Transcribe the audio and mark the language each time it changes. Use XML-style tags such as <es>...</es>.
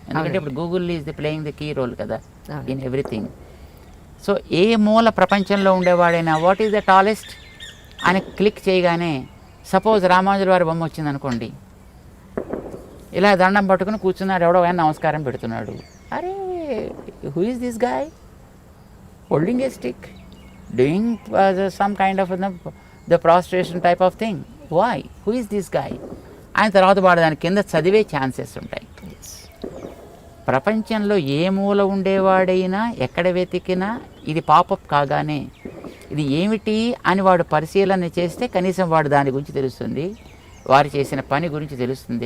<te>ఎందుకంటే ఇప్పుడు</te> <en>Google is the playing the key role</en> <te>కదా</te> <en>In everything.</en> <te>సో ఏ మూల ప్రపంచంలో ఉండేవాడైనా</te> <en>what is the tallest</en> <te>అని క్లిక్ చేయగానే, సపోజ్ రామానుజుల వారి బొమ్మ వచ్చిందనుకోండి, ఇలా దండం పట్టుకుని కూర్చున్నాడు, ఎవడో ఆయన నమస్కారం పెడుతున్నాడు.</te> <en>అరే who is this guy holding a stick, doing some kind of the prostration type of thing. Why? Who is this guy?</en> <te>ఆయన తర్వాత వాడు దాని కింద చదివే ఛాన్సెస్ ఉంటాయి. ప్రపంచంలో ఏ మూల ఉండేవాడైనా ఎక్కడ వెతికినా ఇది పాపప్ కాగానే ఇది ఏమిటి అని వాడు పరిశీలన చేస్తే కనీసం వాడు దాని గురించి తెలుస్తుంది, వారు చేసిన పని గురించి తెలుస్తుంది.</te>